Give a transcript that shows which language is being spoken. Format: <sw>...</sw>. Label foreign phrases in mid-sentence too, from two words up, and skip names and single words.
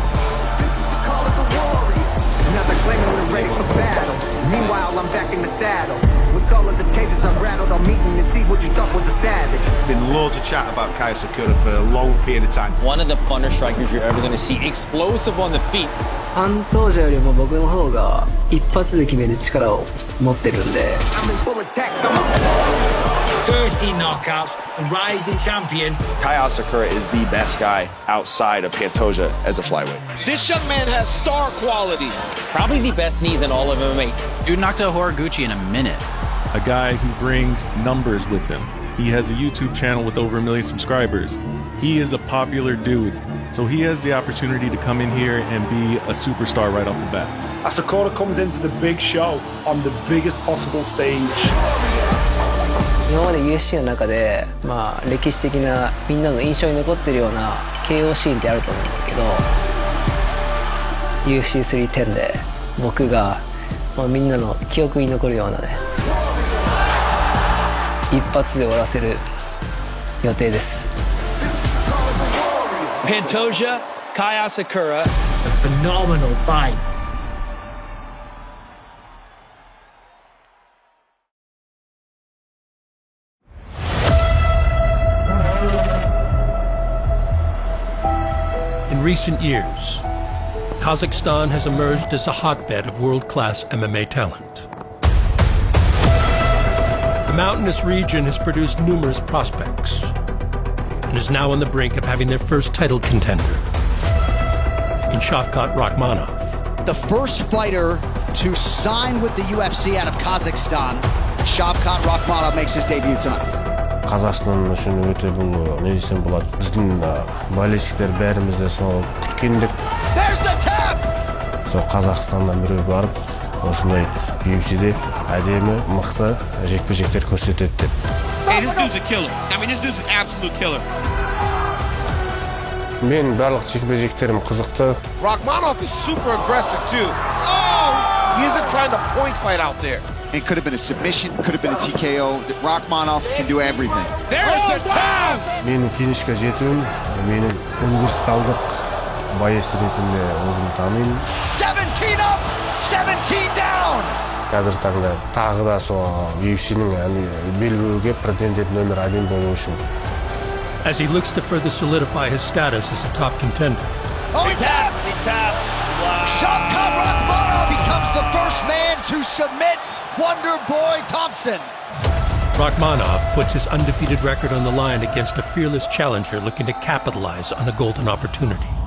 <en>This is a call of the warrior. Another claiming they're ready for battle. Meanwhile, I'm back in the saddle. With all of the cages I've rattled, I'm meeting and see what you thought was a savage. Been loads of chat about Kaya Sakura for a long period of time. One of the funner strikers you're ever going to see. Explosive on the feet.</en> <ja>パントージャよりも僕の方が一発で決める力を持ってるんで。</ja> <en>I'm in full attack. I'm 13 knockouts, a rising champion. Kaya Sakura is the best guy outside of Pantoja as a flyweight. This young man has star quality. Probably the best knees in all of MMA. Dude knocked out Horiguchi in a minute. A guy who brings numbers with him. He has a YouTube channel with over 1 million subscribers. He is a popular dude. So he has the opportunity to come in here and be a superstar right off the bat. Sakura comes into the big show on the biggest possible stage.</en> <ja>今まで UFC の中で、歴史的なみんなの印象に残ってるような KO シーンってあると思うんですけど UFC310 で僕が、みんなの記憶に残るようなね一発で終わらせる予定です。</ja> <en>Pantoja, Kaya Sakura, a phenomenal fight. In recent years, Kazakhstan has emerged as a hotbed of world-class MMA talent. The mountainous region has produced numerous prospects and is now on the brink of having their first title contender in Shavkat Rakhmonov. The first fighter to sign with the UFC out of Kazakhstan, Shavkat Rakhmonov makes his debut tonight.</en> <kk>Қазақстан үшін өте бұл не десем болады. Біздің болельщиктер бәріміз де сол күткендік.</kk> <en>There's the tap.</en> <kk>Сол Қазақстаннан біреу барып, осындай UFC'де әдемі, мықты жекпе-жектер көрсетеді деп.</kk> <en>Hey, this dude's a killer. I mean, this dude's an absolute killer.</en> <kk>Мен барлық жекпе-жектерім қызықты.</kk> <en>Rakhmonov is super aggressive too. Oh! He isn't trying to point fight out there. It could have been a submission, could have been a TKO. Rakhmonov can do everything. There's the tap!</en> <kk>Менің финишке жетуім, менің универсалдық байес ретінде өзім танимын.</kk> <en>17 up, 17 down.</en> <kk>Қазір таңда тағы да сол UFC'нің белбеуге претендент номер 1 болу үшін.</kk> <en>As he looks to further solidify his status as a top contender. Oh, he tapped! He tapped. Wow. Shavkat Rakhmonov becomes the first man to submit Wonder Boy Thompson. Rakhmonov puts his undefeated record on the line against a fearless challenger looking to capitalize on a golden opportunity.</en>